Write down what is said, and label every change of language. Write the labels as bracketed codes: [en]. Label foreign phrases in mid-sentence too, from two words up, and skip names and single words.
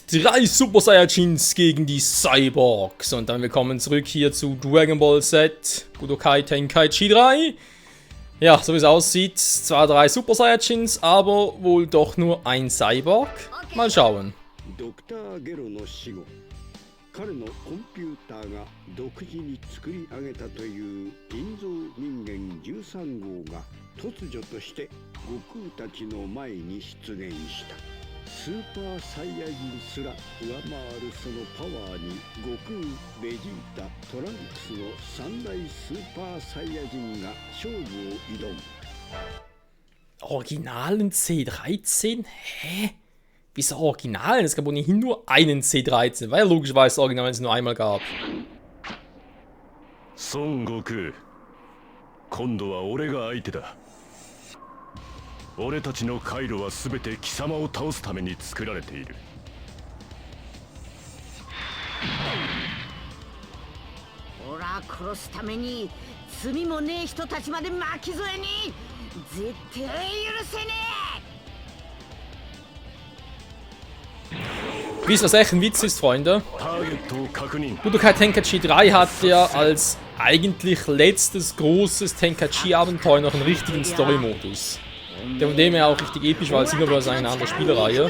[de] 3 Super Saiyajins gegen die Cyborgs. Und dann willkommen zurück hier zu Dragon Ball Z Budokai Tenkaichi 3. Ja, so wie es aussieht, zwar 3 Super Saiyajins, aber wohl doch nur ein Cyborg. Mal schauen. Dr. [ja] ゲロの死後. 彼のコンピューターが独自に作り上げたという人造人間13号が突如として悟空たちの前に出現した。スーパーサイヤ人すら上回るそのパワーに悟空、ベジータ、トランクスの3大スーパーサイヤ人が勝負を挑む。 [de] Originalen C13? Hä? Wieso Originalen? Es gab ohnehin nur einen C13, weil ja logischerweise das Original es nur einmal gab. [ja] Son Goku, 今度は俺が相手だ。俺たちの回路は全て貴様を倒すために作られている。オラ殺すために罪もねえ人たちまで巻き添えに絶対許せね [de] Wie es was echt ein Witz ist, Freunde. Budokai Tenkaichi 3 hat ja als eigentlich letztes großes Tenkaichi-Abenteuer noch einen richtigen Story-Modus. Der von dem her auch richtig episch war, als immer bloß eine andere Spielreihe.